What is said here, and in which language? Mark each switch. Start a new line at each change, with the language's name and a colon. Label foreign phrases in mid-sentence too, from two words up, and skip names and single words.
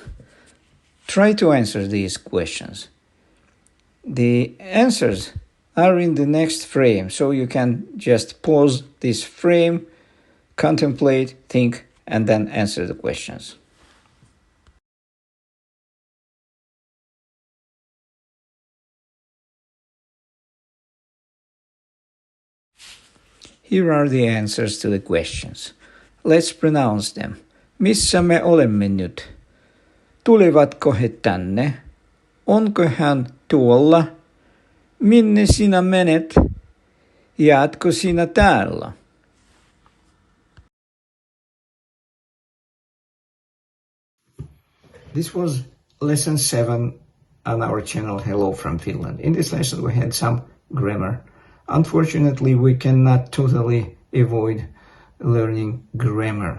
English: Try to answer these questions. The answers are in the next frame, so you can just pause this frame, contemplate, think, and then answer the questions. Here are the answers to the questions. Let's pronounce them.
Finnish: Missä me olemme nyt? Tuletko he tänne? Onko hän tuolla? Minne sinä menet? Jäätkö sinä täällä?
English: This was lesson 7 on our channel Hello from Finland. In this lesson we had some grammar. Unfortunately, we cannot totally avoid learning grammar.